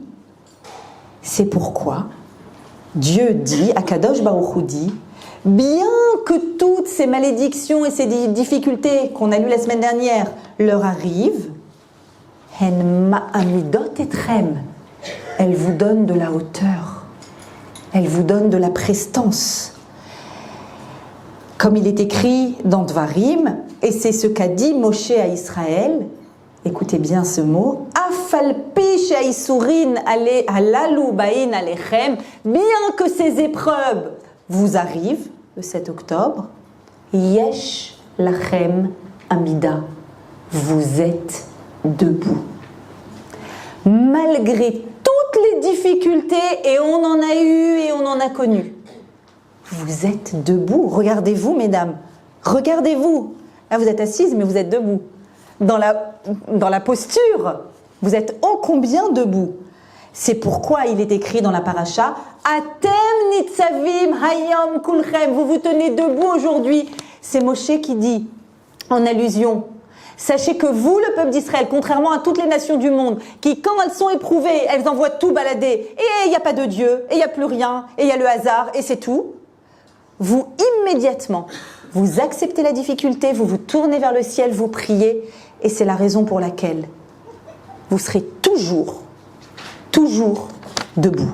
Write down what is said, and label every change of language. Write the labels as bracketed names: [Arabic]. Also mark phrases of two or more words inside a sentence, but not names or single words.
[French] C'est pourquoi Dieu dit, [Hebrew] הקדוש ברוך הוא [French] dit, bien que toutes ces malédictions et ces difficultés qu'on a lues la semaine dernière leur arrivent, [Hebrew] הן מעמידות אתכם, [French] elles vous donnent de la hauteur, elles vous donnent de la prestance. Comme il est écrit dans Dvarim, et c'est ce qu'a dit Moshe à Israël, Écoutez bien ce mot. [Hebrew] אף על פי שהייסורים הללו באים עליכם. [French] Bien que ces épreuves vous arrivent, le 7 octobre, [Hebrew] יש לכם עמידה. [French] Vous êtes debout. Malgré toutes les difficultés, et on en a eu et on en a connu, vous êtes debout. Regardez-vous, mesdames. Regardez-vous. Là, vous êtes assises, mais vous êtes debout. Dans la posture, vous êtes ô combien debout. C'est pourquoi il est écrit dans la paracha [Hebrew] אתם נצבים היום כלכם. [French] Vous vous tenez debout aujourd'hui. C'est Moshe qui dit, en allusion, sachez que vous, le peuple d'Israël, contrairement à toutes les nations du monde, qui, quand elles sont éprouvées, elles envoient tout balader, et il n'y a pas de Dieu, et il n'y a plus rien, et il y a le hasard, et c'est tout, vous, immédiatement, vous acceptez la difficulté, vous vous tournez vers le ciel, vous priez, et c'est la raison pour laquelle vous serez toujours debout.